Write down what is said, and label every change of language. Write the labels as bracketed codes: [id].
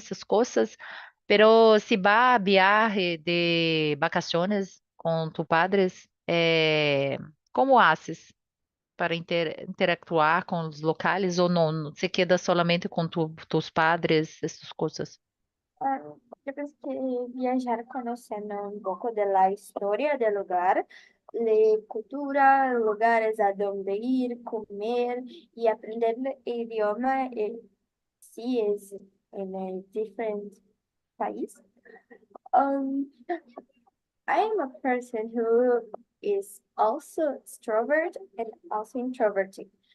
[es] Esas cosas, pero si va a viaje de vacaciones con tus padres, ¿cómo haces? [pt] Para interactuar com os locais ou não? Você queda solamente com tus padres, essas coisas? [es] Ah, yo pienso que viajar conociendo un poco de la historia del lugar, la cultura, lugares a donde ir, comer y aprender el idioma, sí es en el diferente país. [en] Um, I am a person who is also extrovert and also introverted.